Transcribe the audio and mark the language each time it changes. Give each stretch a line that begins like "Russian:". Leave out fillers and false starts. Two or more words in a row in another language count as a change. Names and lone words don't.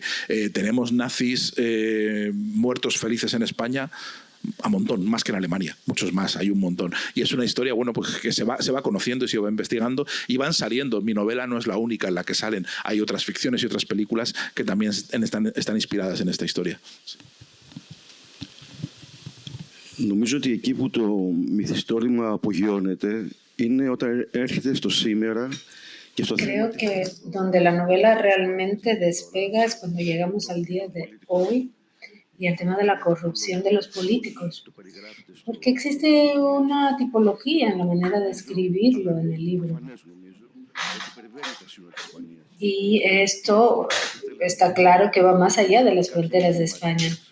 Spanish: Tenemos nazis muertos felices en España a montón, más que en Alemania, muchos más, hay un montón. Y es una historia, bueno, pues que se va conociendo y se va investigando y van saliendo. Mi novela no es la única en la que salen, hay otras ficciones y otras películas que también están inspiradas en esta historia.
Greek: Νομίζω ότι εκεί που το μυθιστόρημα απογειώνεται είναι όταν έρχεται στο σήμερα και στο θέμα.
Spanish: Creo que donde la novela realmente despega es cuando llegamos al día de hoy y el tema de la corrupción de los políticos, porque existe una tipología en la manera de escribirlo en el libro. Y esto está claro que va más allá de las fronteras de España.